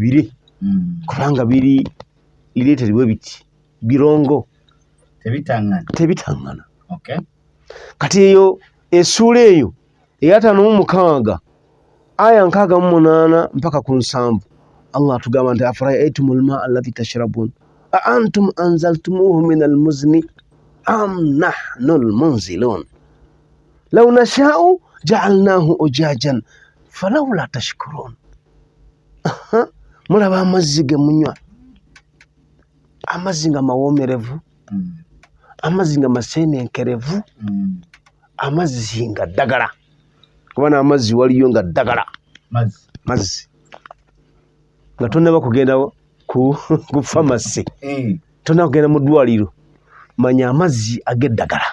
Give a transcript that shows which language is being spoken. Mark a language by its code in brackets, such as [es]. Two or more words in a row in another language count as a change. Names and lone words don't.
[lg] biri kubanga biri lireeterebwe biti birongo tebitaŋŋana kati eyo essuula eyo eya 56 aya 68 mpaka ku 7 Allah atugamba nti [ar] أفرأيتم الماء الذي تشربون أأنتم أنزلتموه من المزن أم نحن المنزلون لو نشاء جعلناه أجاجا فلولا تشكرون. [lg] Mulaba amazzi ge munywa amazzi nga mawoomerevu amazzi nga maseenenkerevu amazzi nga ddagala kuba n'amazzi waliyo nga ddagala mazzi nga tonnaba kugenda ku famasi tonnaba kugenda mu ddwaliro manya amazzi ag'eddagala.